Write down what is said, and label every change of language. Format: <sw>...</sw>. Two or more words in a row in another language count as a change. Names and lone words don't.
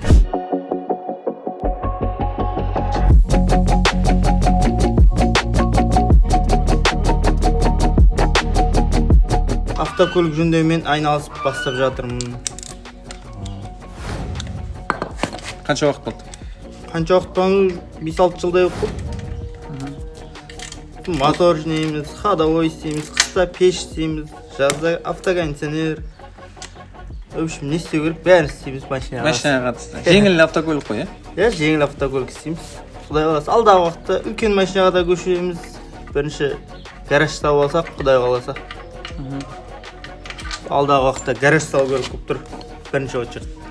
<kk>Автокөлік жөндеумен айналысып бастап жатырмын. Қанша уақыт болды? Қанша уақыт болды? 5-6 жылдай болып. Мотор жинейміз, ходовой істейміз, қыста пеш істейміз, жазда автокондиционер.</kk> <ru>В общем,</ru> <kk>не істеу керек, бәрін істейміз машинаға. Машинаға қатысты. Жеңіл автокөлік қой, иә, жеңіл автокөлік істейміз. Құдай қаласа, алдағы уақытта үлкен машинаға да көшеміз. Бірінші гараж тауып алсақ, құдай қаласа. Алдағы уақытта гараж салу керек болып тұр. Бірінші очередь.</kk>